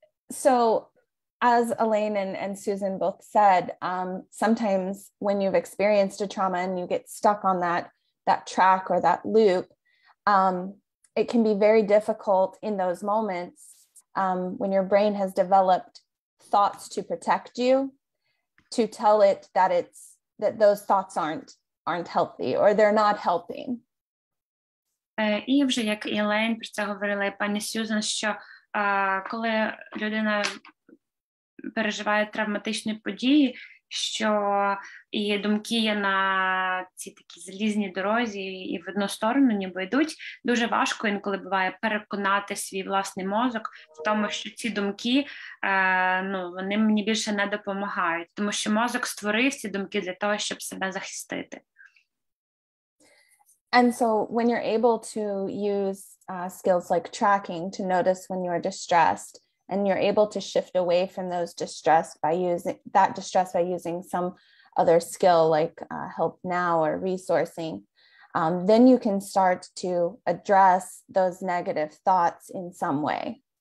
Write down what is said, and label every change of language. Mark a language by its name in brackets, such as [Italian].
[English] So as Elaine and Susan both said, sometimes when you've experienced a trauma and you get stuck on that track or that loop, it can be very difficult in those moments when your brain has developed thoughts to protect you, to tell it that those thoughts aren't healthy or they're not helping. [Ukrainian] І вже як і Елейн про це говорила, і пані Сюзан, що коли людина переживає травматичні події, що і думки є на цій такій залізній дорозі і в одну сторону ніби йдуть, дуже важко інколи буває переконати свій власний мозок в тому, що ці думки, вони мені більше не допомагають, тому що мозок створив ці думки для того, щоб себе захистити. [English] And so when you're able to use skills like tracking to notice when you're distressed, and you're able to shift away from those distress by using some other skill like help now or resourcing, then you can start to address those negative thoughts in some way.